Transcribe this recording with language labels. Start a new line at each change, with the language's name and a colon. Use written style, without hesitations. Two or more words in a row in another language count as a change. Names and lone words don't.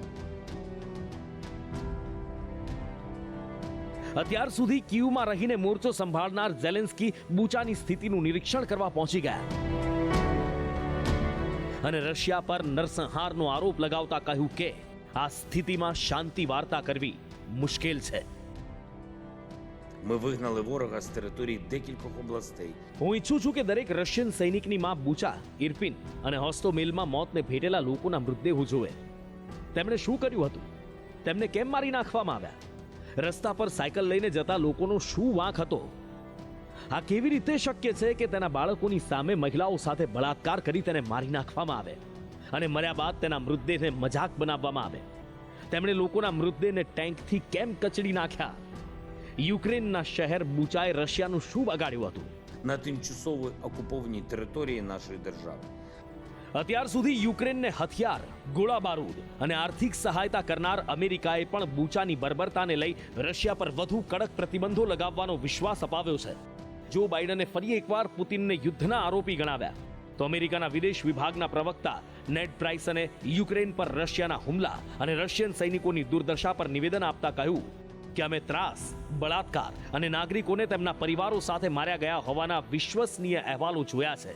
Gujarati: અત્યાર સુધી કીવમાં રહીને મોરચો સંભાળનાર ઝેલેન્સ્કી બુચાની સ્થિતિનું નિરીક્ષણ કરવા પહોંચી ગયા અને રશિયા પર નરસંહારનો આરોપ લગાવતા કહ્યું કે આ સ્થિતિમાં શાંતિ વાર્તા કરવી મુશ્કેલ છે.
Ukrainian: Ми вигнали ворога з території декількох областей.
Gujarati: હું ઈચ્છું છું કે દરેક રશિયન સૈનિકની માં બુચા, ઇર્પિન અને હોસ્તોમેલમાં મોતને ભેટેલા લોકોના મૃતદેહો જોવે. તેમણે શું કર્યું હતું? તેમને કેમ મારી નાખવામાં આવ્યા? રસ્તા પર સાયકલ લઈને જતા લોકોનો શું વાંક હતો? આ કેવી રીતે શક્ય છે કે તેના બાળકોની સામે મહિલાઓ સાથે બળાત્કાર કરી તેને મારી નાખવામાં આવે અને મર્યા બાદ તેના મૃતદેહને મજાક બનાવવામાં આવે? તેમણે લોકોના મૃતદેહને ટેન્કથી કેમ કચડી નાખ્યા? યુક્રેનના શહેર બુચાએ રશિયાનું શું બગાડ્યું હતું?
Ukrainian: На тимчасово окупованій території нашої держави.
Gujarati: અત્યાર સુધી યુક્રેનને હથિયાર, ગોળા બારૂદ અને આર્થિક સહાયતા કરનાર અમેરિકાએ પણ બુચાની બર્બરતાને લઈ રશિયા પર વધુ કડક પ્રતિબંધો લગાવવાનો વિશ્વાસ અપાવ્યો છે. જો બાઇડને ફરી એકવાર પુતિનને યુદ્ધના આરોપી ગણાવ્યા તો અમેરિકાના વિદેશ વિભાગના પ્રવક્તા નેડ પ્રાઇસને યુક્રેન પર રશિયાના હુમલા અને રશિયન સૈનિકોની દુર્દશા પર નિવેદન આપતા કહ્યું કે અમે ત્રાસ, બળાત્કાર અને નાગરિકોને તેમના પરિવારો સાથે માર્યા ગયા હોવાના વિશ્વસનીય અહેવાલો જોયા છે.